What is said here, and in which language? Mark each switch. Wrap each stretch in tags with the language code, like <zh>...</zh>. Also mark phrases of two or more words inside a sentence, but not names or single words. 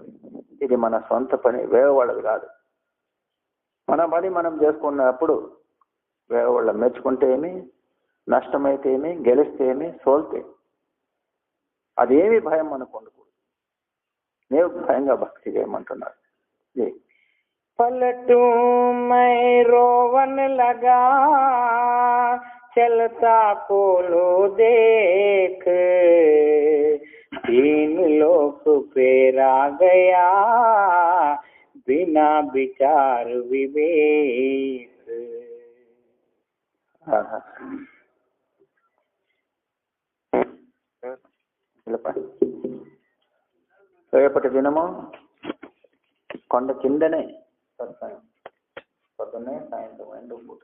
<te>ఇది మన సొంత పని, వేరే వాళ్ళది కాదు. మన పని మనం చేసుకున్నప్పుడు వేరే వాళ్ళ మెచ్చుకుంటే ఏమి, నష్టమైతే ఏమి, గెలిస్తే ఏమి, సోల్తే అదేమి భయం మనకు ఉండకూడదు. నేను భయంగా భక్తి చేయమంటున్నారు.</te> <hi>पलटू मैं रोवन लगा, चलता कोलो देख, तीन लोक पेरा गया बिना विचार विवेक।</hi> <te>రేపటి దినము కొండ కిందనే సత్సంగం. పొద్దున్నే సాయంత్రం 2 పూట.</te>